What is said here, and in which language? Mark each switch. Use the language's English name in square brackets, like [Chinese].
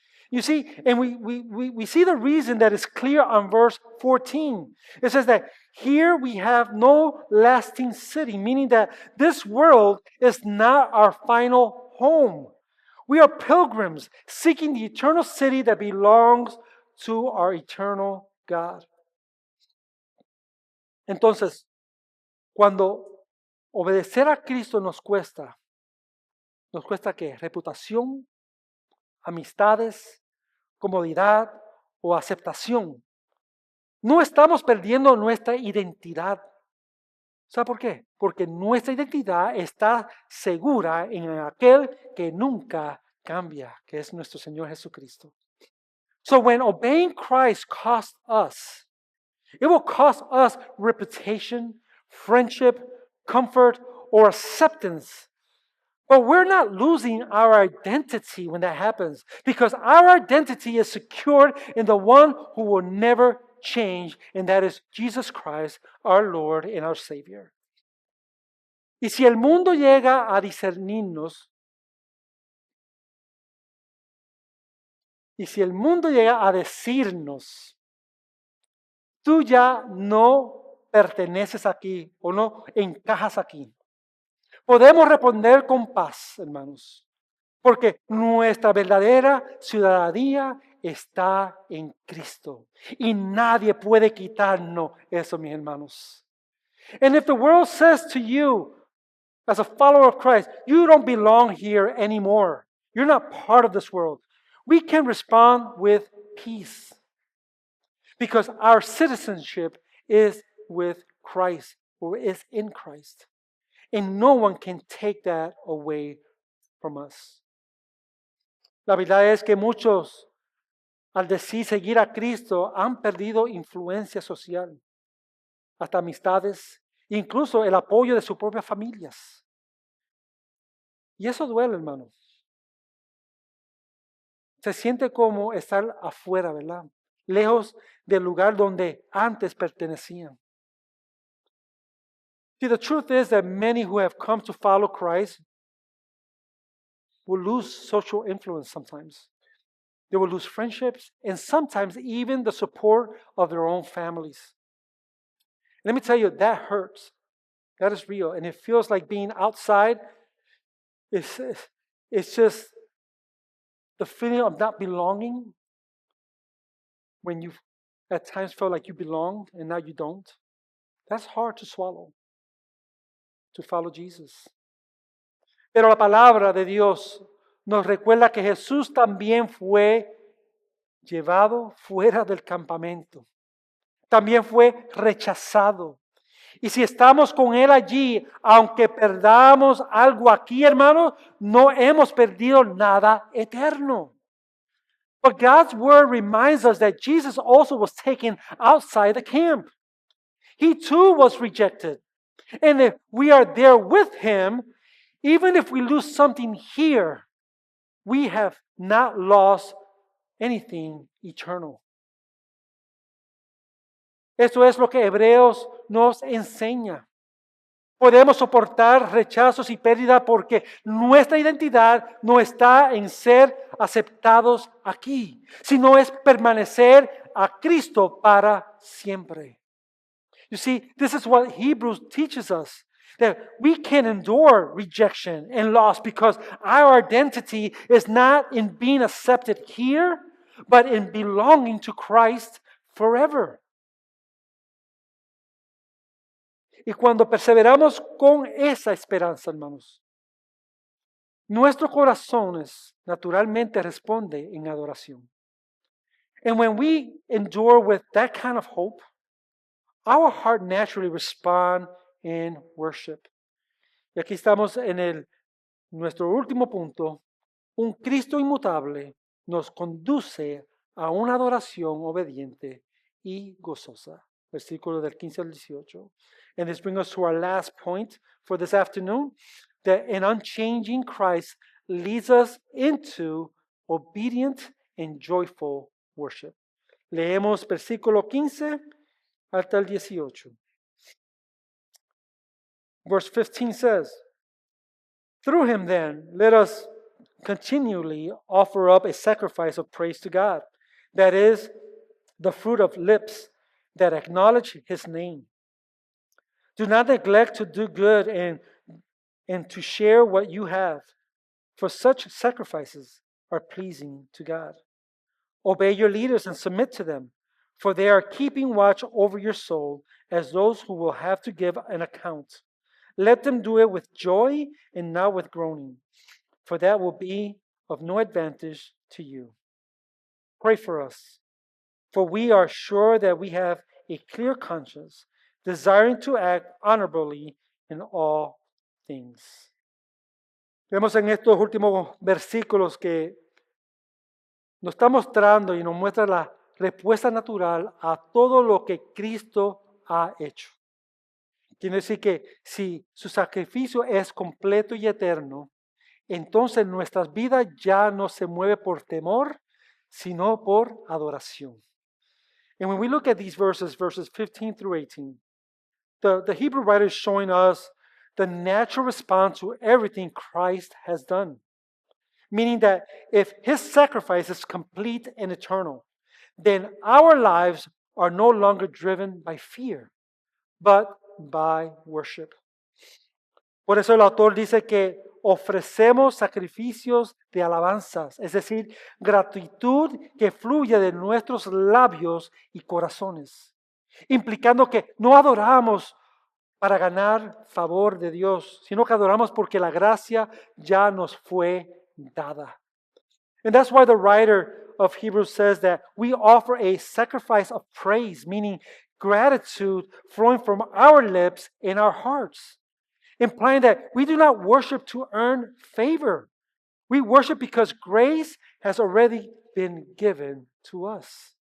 [English] You see, and we see the reason that is clear on verse 14. It says that here we have no lasting city, meaning that this world is not our final home. We are pilgrims seeking the eternal city that belongs to our eternal God. [Spanish] Entonces, cuando obedecer a Cristo nos cuesta ¿qué? Reputación, amistades, comodidad o aceptación. No estamos perdiendo nuestra identidad. ¿Sabe por qué? Porque nuestra identidad está segura en aquel que nunca cambia, que es nuestro Señor Jesucristo. [English] So when obeying Christ costs us, it will cost us reputation, friendship, comfort, or acceptance. But we're not losing our identity when that happens, because our identity is secured in the one who will never change, and that is Jesus Christ, our Lord and our Savior. [Spanish] Y si el mundo llega a discernirnos, y si el mundo llega a decirnos, tú ya no perteneces aquí o no encajas aquí, podemos responder con paz, hermanos, porque nuestra verdadera ciudadanía está en Cristo y nadie puede quitarnos eso, mis hermanos. [English] And if the world says to you, as a follower of Christ, you don't belong here anymore, you're not part of this world, we can respond with peace because our citizenship is with Christ or is in Christ. And no one can take that away from us. [Spanish] La verdad es que muchos, al decir seguir a Cristo, han perdido influencia social, hasta amistades, incluso el apoyo de sus propias familias. Y eso duele, hermanos. Se siente como estar afuera, ¿verdad? Lejos del lugar donde antes pertenecían. [English] See, the truth is that many who have come to follow Christ will lose social influence sometimes. They will lose friendships and sometimes even the support of their own families. Let me tell you, that hurts. That is real. And it feels like being outside. It's just the feeling of not belonging when you at times felt like you belonged and now you don't. That's hard to swallow, to follow Jesus. [Spanish] Pero la palabra de Dios nos recuerda que Jesús también fue llevado fuera del campamento. También fue rechazado. Y si estamos con Él allí, aunque perdamos algo aquí, hermanos, no hemos perdido nada eterno. [English] But God's word reminds us that Jesus also was taken outside the camp. He too was rejected. And if we are there with Him, even if we lose something here, we have not lost anything eternal. [Spanish] Eso es lo que Hebreos nos enseña. Podemos soportar rechazos y pérdida porque nuestra identidad no está en ser aceptados aquí, sino es permanecer a Cristo para siempre. [English] You see, this is what Hebrews teaches us, that we can endure rejection and loss because our identity is not in being accepted here, but in belonging to Christ forever. [Spanish] Y cuando perseveramos con esa esperanza, hermanos, nuestros corazones naturalmente responden en adoración. [English] And when we endure with that kind of hope, our heart naturally responds in worship. [Spanish] Y aquí estamos en nuestro último punto. Un Cristo inmutable nos conduce a una adoración obediente y gozosa. Versículo del 15 al 18. [English] And this brings us to our last point for this afternoon, that an unchanging Christ leads us into obedient and joyful worship. [Spanish] Leemos versículo 15 hasta el 18. [English] Verse 15 says, "Through him then, let us continually offer up a sacrifice of praise to God, that is, the fruit of lips that acknowledge his name. Do not neglect to do good and to share what you have, for such sacrifices are pleasing to God. Obey your leaders and submit to them, for they are keeping watch over your soul as those who will have to give an account. Let them do it with joy and not with groaning, for that will be of no advantage to you." Pray for us, for we are sure that we have a clear conscience, desiring to act honorably in all things. [Spanish] Vemos en estos últimos versículos que nos está mostrando y nos muestra la respuesta natural a todo lo que Cristo ha hecho. Quiere decir que si su sacrificio es completo y eterno, entonces nuestras vidas ya no se mueven por temor, sino por adoración. [English] And when we look at these verses 15 through 18, the Hebrew writer is showing us the natural response to everything Christ has done. Meaning that if his sacrifice is complete and eternal, then our lives are no longer driven by fear, but by worship. [Spanish] Por eso el autor dice que ofrecemos sacrificios de alabanzas, es decir, gratitud que fluye de nuestros labios y corazones, implicando que no adoramos para ganar favor de Dios, sino que adoramos porque la gracia ya nos fue dada. [English] And that's why the writer of Hebrews says that we offer a sacrifice of praise, meaning gratitude flowing from our lips and our hearts, implying that we do not worship to earn favor. We worship because grace has already been given to us.